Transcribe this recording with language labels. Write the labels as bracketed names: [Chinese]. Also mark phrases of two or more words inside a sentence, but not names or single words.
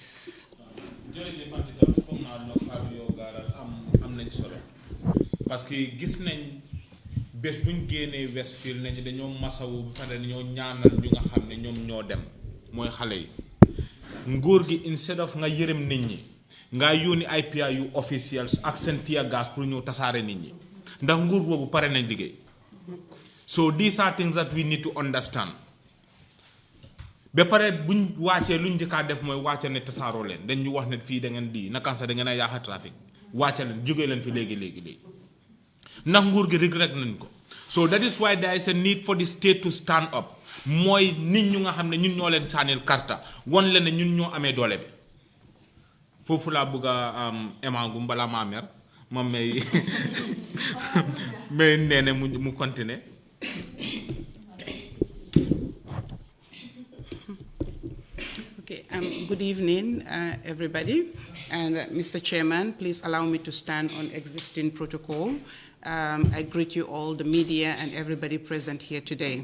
[Wolof] jërëjëf Fatou foog naa loo xam yow gaaral am nañ solo parce que gis nañ bés buñ génnee Westfield nañu dañoo masawu ba pare dañoo ñaanal ñu nga xam ne ñoom ñoo dem mooy xale yi nguur gi [English] instead of [Wolof] nga yërëm nit ñi nga yónni ay PIA yu officials ak seen [English] tear gas [Wolof] pour ñëw tasaare nit ñi ndax nguur boobu pare nañ liggéey [English] so these are things that we need to understand [Wolof] ba pare buñ wàccee luñ njëkkaa def mooy wàcce ne tasaaroo leen dañ ñu wax ne fii da ngeen di nakansa da ngeen a yaaxa trafic wàcce leen jógee leen fi léegi ndax nguur gi regret nañ ko [English] so that is why there is a need for the state to stand up [Wolof] mooy nit ñu nga xam ne ñun ñoo leen sànnil karta won leen ne ñun ñoo amee doole bi foofu laa bëgg a emangum balaa maa mer moom may may nee ne mu continuer. [English] Okay, good evening, everybody. And Mr. Chairman, please allow me to stand on existing protocol. I greet you all, the media and everybody present here today.